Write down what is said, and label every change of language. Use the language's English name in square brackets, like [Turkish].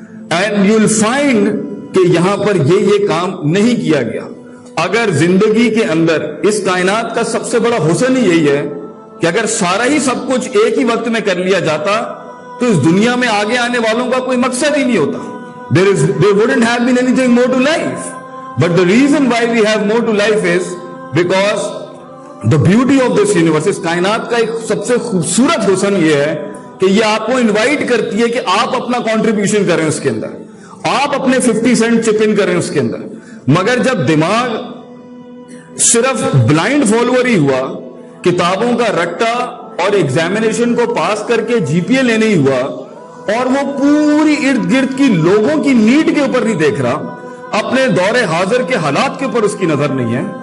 [English] and you will find [Urdu] کہ یہاں پر یہ کام نہیں کیا گیا. اگر زندگی کے اندر اس کائنات کا سب سے بڑا حسن ہی یہی ہے کہ اگر سارا ہی سب کچھ ایک ہی وقت میں کر لیا جاتا تو اس دنیا میں آگے آنے والوں کا کوئی مقصد ہی نہیں ہوتا. [English] There wouldn't have been anything more to life. But the reason why we have more to life is because the beauty of this universe, [Urdu] اس کائنات کا ایک سب سے خوبصورت حسن یہ ہے کہ یہ آپ کو انوائٹ کرتی ہے کہ آپ اپنا کنٹریبیوشن کریں اس کے اندر, آپ اپنے 50 سینٹ چپ ان کریں اس کے اندر. مگر جب دماغ صرف بلائنڈ فالوور ہی ہوا, کتابوں کا رٹا اور ایگزامینیشن کو پاس کر کے جی پی اے لینے ہی ہوا, اور وہ پوری ارد گرد کی لوگوں کی نیڈ کے اوپر نہیں دیکھ رہا, اپنے دور حاضر کے حالات کے اوپر اس کی نظر نہیں ہے,